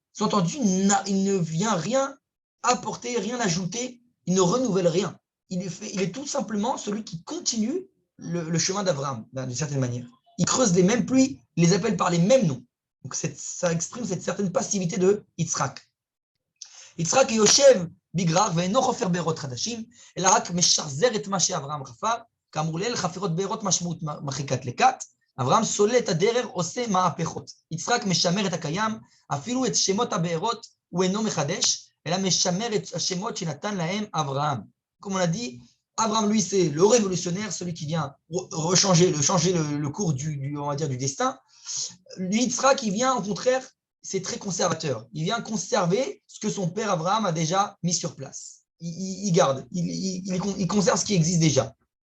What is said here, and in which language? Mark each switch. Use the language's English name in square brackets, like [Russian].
[French] Sous-entendu, il ne vient rien apporter, rien ajouter, il ne renouvelle rien. Il est tout simplement celui qui continue le chemin d'Abraham, d'une certaine manière. ils creusent les mêmes pluies, ils les appellent par les mêmes noms. Donc ça exprime cette certaine passivité de Yitzhak. [Hebrew] Yitzhak Yoshev Bigrar ve'eno chofer be'erot chadashim, אלא רק משחזר את מה שאברהם חפר, כאמור לעיל חפירות בארות משמעות מרחיקת לכת, אברהם סולל את הדרך, עושה מהפכות. יצחק משמר את הקיים, אפילו את שמות הבארות הוא אינו מחדש, אלא משמר את השמות שנתן להם אברהם. [French] Comme on a dit, Abraham, lui, c'est le révolutionnaire, celui qui vient changer le cours on va dire, du destin. Lui, Yitzhak, il vient, au contraire, c'est très conservateur. Il vient conserver ce que son père Abraham a déjà mis sur place. Il garde, il conserve ce qui existe déjà.